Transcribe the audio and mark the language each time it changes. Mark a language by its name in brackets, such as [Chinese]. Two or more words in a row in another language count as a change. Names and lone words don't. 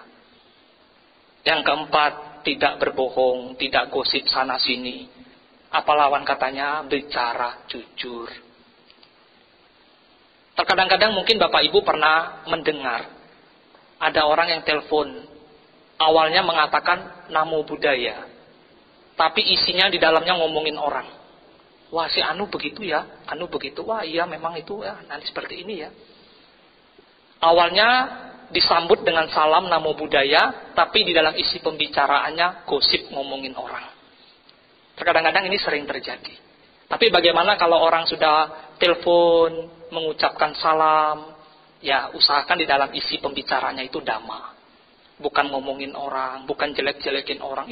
[Indonesian] Yang keempat, tidak berbohong, tidak gosip sana sini. Apa lawan katanya? Bicara jujur. Terkadang-kadang mungkin Bapak Ibu pernah mendengar ada orang yang telepon, awalnya mengatakan [Pali] namo buddhaya, [Indonesian] tapi isinya di dalamnya ngomongin orang. Wah, si Anu begitu ya, Anu begitu. Wah iya memang itu ya, nanti seperti ini ya. Awalnya disambut dengan salam [Pali] namo buddhaya, [Indonesian] tapi di dalam isi pembicaraannya gosip ngomongin orang. Terkadang-kadang ini sering terjadi. Tapi bagaimana kalau orang sudah telepon, mengucapkan salam, ya usahakan di dalam isi pembicaranya itu dhamma. Bukan ngomongin orang, bukan jelek-jelekin orang.